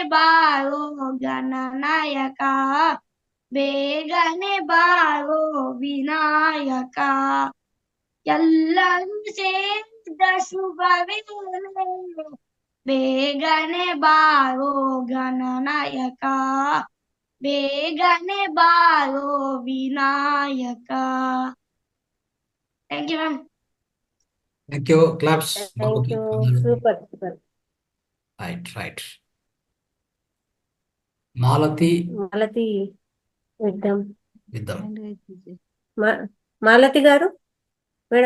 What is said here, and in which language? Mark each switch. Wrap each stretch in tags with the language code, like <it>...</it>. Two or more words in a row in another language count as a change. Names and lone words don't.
<kn>ಬಾರೋ ಗಣನಾಯಕ ಬೇಗನೆ ಬಾರೋ ವಿನಾಯಕ ಎಲ್ಲರೂ ಸೇರಿದ ಶುಭ ವೇಳೆ ಬೇಗನೆ ಬಾರೋ ಗಣನಾಯಕ ಬೇಗನೆ ಬಾರೋ ವಿನಾಯಕ</kn> <en>thank you ma'am thank you claps thank you super super right Malathi</en> <te>మాలతి విద్దాం విద్దాం మాలతి గారు మేడం</te>